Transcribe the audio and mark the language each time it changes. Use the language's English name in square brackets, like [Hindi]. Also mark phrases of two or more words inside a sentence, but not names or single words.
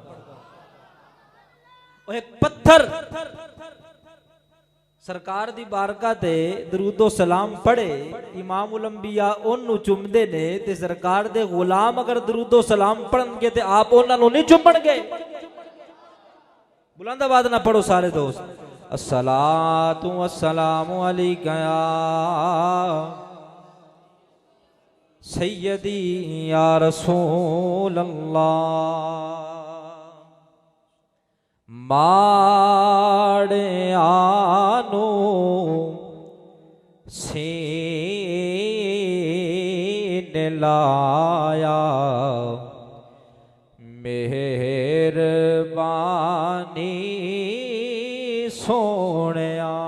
[Punjabi] او ایک پتھر سرکار دی بارگا تے درودو سلام پڑھے, [Arabic] إمام الأنبياء [Punjabi] اونوں چمدے نے، تے سرکار دے غلام اگر درودو سلام پڑھنگے تے آپ اوناں نوں نہیں چمنگے. بلند آواز نا پڑھو سارے دوست. [Arabic] الصلاة والسلام عليك يا سيدي يا رسول الله. [Punjabi] ماڑے آنوں سین لایا، مہربانی سوہنیا.